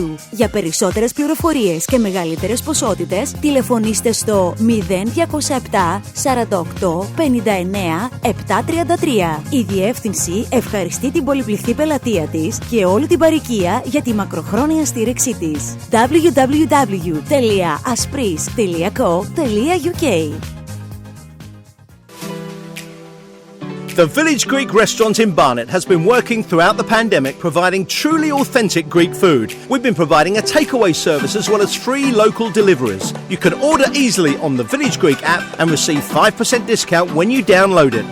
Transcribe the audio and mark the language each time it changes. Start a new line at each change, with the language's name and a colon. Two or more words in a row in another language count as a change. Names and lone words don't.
Greek: Για περισσότερες πληροφορίες και μεγαλύτερες ποσότητες, τηλεφωνήστε στο 0207 48 59 733. Η διεύθυνση ευχαριστεί την πολυπληθή πελατεία της και όλη την παροικία για τη μακροχρόνια στήριξή της. www.aspris.co.uk.
English: The Village Greek restaurant in Barnet has been working throughout the pandemic, providing truly authentic Greek food. We've been providing a takeaway service as well as free local deliveries. You can order easily on the Village Greek app and receive 5% discount when you download it.